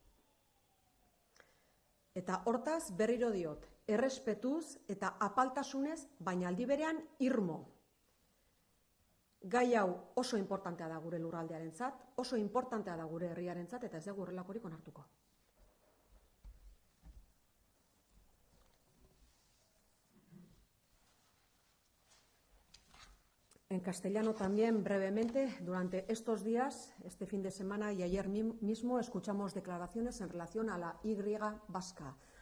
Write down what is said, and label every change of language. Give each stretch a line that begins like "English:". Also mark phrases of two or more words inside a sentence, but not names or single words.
Basque: Eta hortaz berriro diot, errespetuz eta apaltasunez, baina aldi berean irmo. Gai hau oso importantea da gure lurraldearentzat, oso importantea da gure herriarentzat, eta ez dugu horrelakorik onartuko.
Spanish: En castellano también, brevemente, durante estos días, este fin de semana y ayer mismo, escuchamos declaraciones en relación a la Y vasca.